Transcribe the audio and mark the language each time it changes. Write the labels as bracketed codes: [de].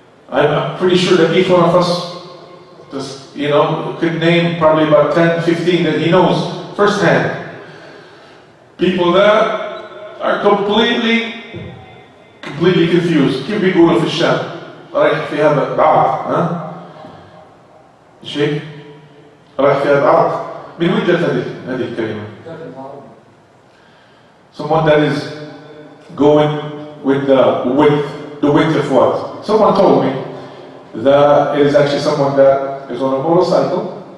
[en] I'm pretty sure that each one of us just, could name probably about 10, 15 that he knows firsthand. People that are completely confused. [ar] كيف بيقولوا في الشام؟ رايح فيها بعض، ها؟ شيء؟ رايح فيها بعض. من وين جت هذه الكلمة؟ [en] Someone that is going with the width of what? Someone told me that it is actually someone that is on a motorcycle.